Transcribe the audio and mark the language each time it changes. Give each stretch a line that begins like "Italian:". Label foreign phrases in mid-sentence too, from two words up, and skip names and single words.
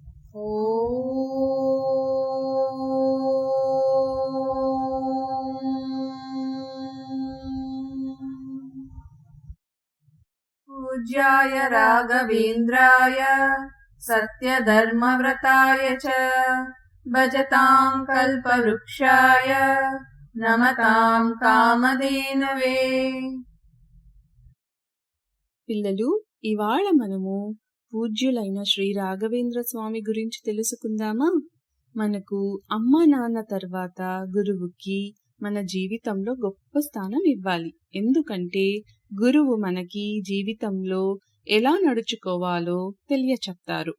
Sanskrit: पूज्याय राघवेन्द्राय सत्यधर्मव्रताय च भजतां कल्पवृक्षाय नमतां कामधेनवे।
Telugu: పిల్లలు, ఇవాళ మనము పూజ్యులైన శ్రీ రాఘవేంద్ర స్వామి గురించి తెలుసుకుందామా? మనకు అమ్మ నాన్న తర్వాత గురువుకి మన జీవితంలో గొప్ప స్థానం ఇవ్వాలి. ఎందుకంటే గురువు మనకి జీవితంలో ఎలా నడుచుకోవాలో తెలియచెప్తారు.